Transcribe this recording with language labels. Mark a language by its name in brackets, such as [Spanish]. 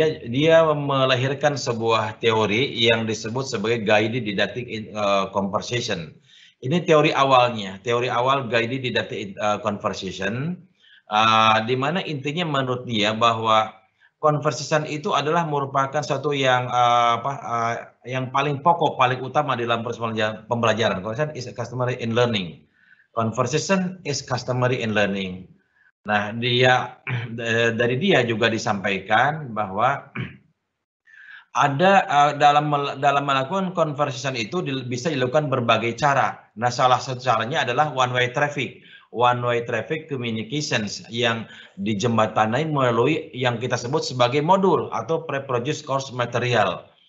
[Indonesian] Dia melahirkan sebuah teori yang disebut sebagai guided didactic conversation. Ini teori awalnya, teori awal guided didactic conversation, di mana intinya menurut dia bahwa conversation itu adalah merupakan suatu yang yang paling pokok, paling utama dalam proses pembelajaran. [English] Conversation is customary in learning. Conversation is customary in learning. [Indonesian] Nah, dari dia juga disampaikan bahwa ada dalam melakukan conversation itu bisa dilakukan berbagai cara. Nah, salah satu caranya adalah one-way traffic communications yang dijembatani melalui yang kita sebut sebagai modul atau pre-produced course material.